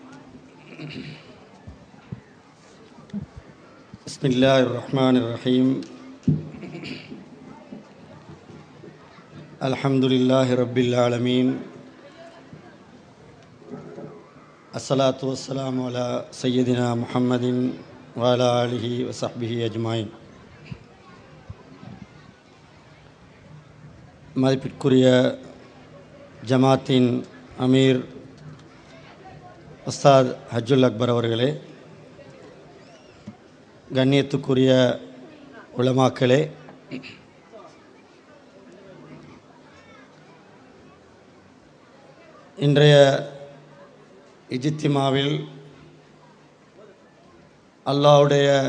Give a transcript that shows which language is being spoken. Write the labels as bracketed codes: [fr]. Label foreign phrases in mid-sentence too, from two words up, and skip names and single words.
[ar] بسم الله الرحمن الرحيم. الحمد لله رب العالمين. الصلاة والسلام على سيدنا محمد وعلى آله وصحبه أجمعين. [ta] மதிப்பிற்குரிய ஜமாத்தின் அமீர் உஸ்தாத் ஹஜ்ஜுல் அக்பர் அவர்களே, கண்ணியத்துக்குரிய உலமாக்களே, இன்றைய இஜ்திமாவில் அல்லாஹ்வுடைய